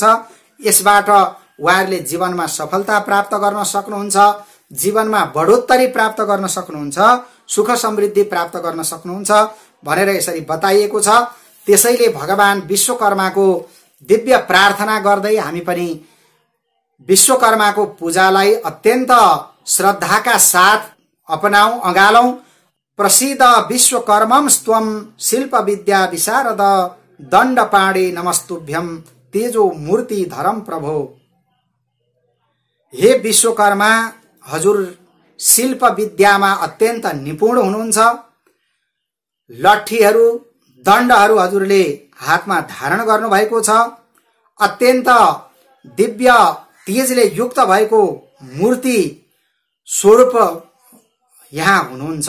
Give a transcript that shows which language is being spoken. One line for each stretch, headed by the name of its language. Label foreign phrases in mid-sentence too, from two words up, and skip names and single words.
Nepali: यसबाट उहाँहरूले जीवनमा सफलता प्राप्त गर्न सक्नुहुन्छ, जीवनमा बढोत्तरी प्राप्त गर्न सक्नुहुन्छ, सुख समृद्धि प्राप्त गर्न सक्नुहुन्छ भनेर यसरी बताइएको छ। त्यसैले भगवान विश्वकर्माको दिव्य प्रार्थना गर्दै हामी पनि विश्वकर्माको पूजालाई अत्यन्त श्रद्धाका साथ अपनाऊ, अगालौं।
Sanskrit: प्रसिद्ध विश्वकर्मम स्वम शिल्प विद्या विशारद दण्ड पाणे नमस्तुभ्यम तेजो मूर्ति धरम प्रभो।
Nepali: हे विश्वकर्मा, हजुर शिल्प विद्यामा अत्यन्त निपुण हुनुहुन्छ। लट्ठीहरू, दण्डहरू हजुरले हातमा धारण गर्नु भएको छ। अत्यन्त दिव्य तेजले युक्त भएको मूर्ति स्वरूप यहाँ हुनुहुन्छ।